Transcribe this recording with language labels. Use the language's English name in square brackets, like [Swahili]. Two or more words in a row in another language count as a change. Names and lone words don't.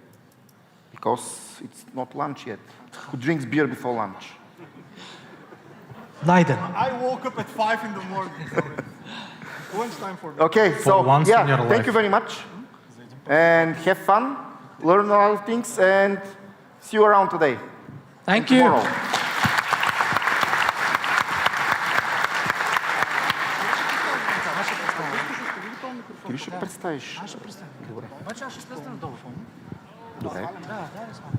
[English] Because it's not lunch yet. Who drinks beer before lunch? Leiden. I woke up at 5 in the morning. So lunchtime for me. Okay, so once in your yeah, thank life. you very much. And have fun, learn a lot of things, and see you around today. Thank you. Tomorrow. [Bulgarian] Ти ли ще го представиш? Аз ще представя. Обаче аз ще стесна надолу. Добре. Да, да,